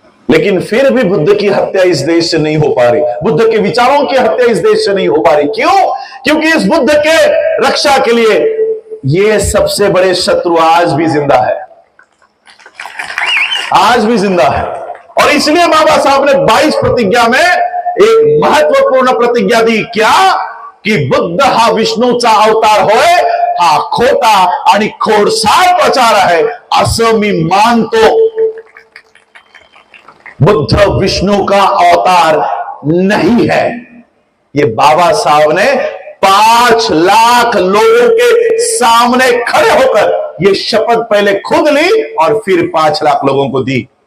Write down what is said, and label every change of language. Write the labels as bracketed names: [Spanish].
[Hindi] लेकिन फिर भी बुद्ध की हत्या इस देश से नहीं हो पा रही, बुद्ध के विचारों की हत्या इस देश से नहीं हो पा रही। क्यों? क्योंकि इस बुद्ध के रक्षा के लिए ये सबसे बड़े शत्रु आज भी जिंदा है, आज भी जिंदा है। और इसलिए बाबा साहब ने 22 प्रतिज्ञा में एक महत्वपूर्ण प्रतिज्ञा दी। क्या? [Marathi] कि बुद्ध हा विष्णूचा अवतार होय, हा खोटा आणि खोडसाळ प्रचार आहे असं मी मानतो। [Hindi] बुद्ध विष्णु का अवतार नहीं है। ये बाबा साहब ने 5 लाख लोगों के सामने खड़े होकर ये शपथ पहले खुद ली और फिर 5 लाख लोगों को दी।